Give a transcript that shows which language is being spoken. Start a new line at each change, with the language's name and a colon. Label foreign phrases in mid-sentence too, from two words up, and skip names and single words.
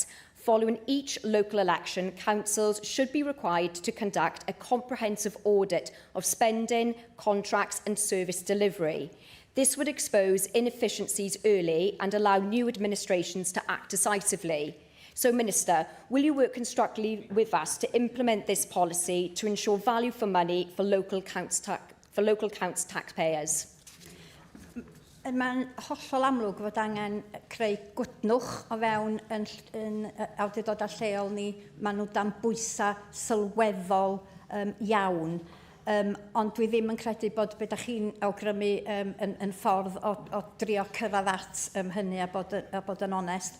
English: Following each local election, councils should be required to conduct a comprehensive audit of spending, contracts and service delivery. This would expose inefficiencies early and allow new administrations to act decisively. So, Minister, will you work constructively with us to implement this policy to ensure value for money for local council taxpayers?
Welsh: Mae'n hollol amlwg fod angen creu gwtnwch o fewn yn awdurdodau lleol ni. Maen nhw dan bwysa sylweddol iawn. Ond dwi ddim yn credu bod beth chi'n awgrymu yn ffordd o drio cyrraedd at hynny a bod yn onest.